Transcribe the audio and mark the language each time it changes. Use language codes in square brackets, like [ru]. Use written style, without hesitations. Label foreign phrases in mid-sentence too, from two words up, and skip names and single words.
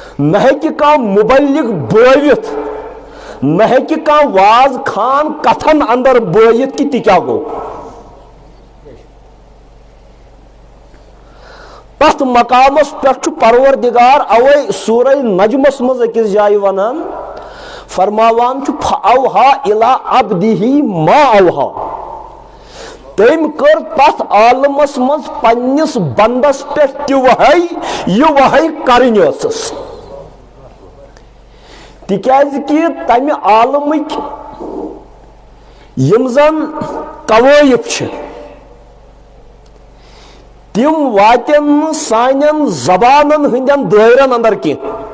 [ks] نہ ہیکہِ کانٛہہ مُبلِغ بٲوِتھ نہ ہیکہِ کانٛہہ واز خان کتھن اندر بٲیِتھ کہ تہِ کیٛاہ گوٚو. تتھ مقامس پٮ۪ٹھ چھُ پروردگار اوے سورہ نجمس منٛز أکِس جایہِ ونان فرماوان چھُ [ar] فأوحى إلى عبده ما أوحى. [ks] تٔمۍ کٔر تتھ عالمس منٛز پننِس بندس پٮ۪ٹھ تہِ وحی یہِ وحی کرٕنۍ ٲسٕس. تِکیٛازِ کہِ تمہِ عالمٕکۍ یِم زن قوٲیِف چھِ تِم واتن نہٕ سانٮ۪ن زبانن ہٕنٛدٮ۪ن دٲیرن اندر کینٛہہ.